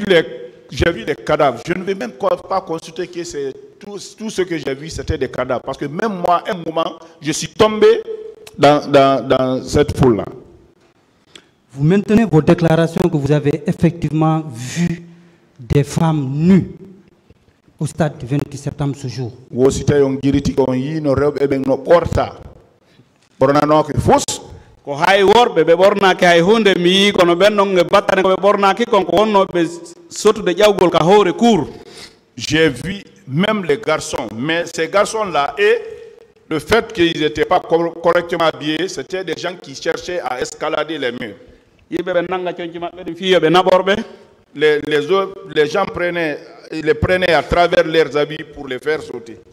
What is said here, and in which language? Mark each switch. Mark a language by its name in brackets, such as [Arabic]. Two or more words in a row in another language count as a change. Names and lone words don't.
[French] Je ne vais même pas consulter que c'est tout ce que j'ai vu, c'était des cadavres. Parce que même moi, un moment, je suis tombé dans cette foule-là. Vous maintenez vos déclarations que vous avez effectivement vu des femmes nues au stade du 28 septembre ce jour. [Fula] Ko hay worɓe ɓe ɓornaki hay hunde mi yi kono ɓen ɗon ɓe battane koɓe ɓornaki konko wonnoɓe sotude ƴawgol ka howre cour. [French] J'ai vu même les garçons, mais ces garçons-là, et le fait qu'ils n'étaient pas correctement habillés, c'était des gens qui cherchaient à escalader les murs. Les gens les prenaient à travers leurs habits pour les faire sauter.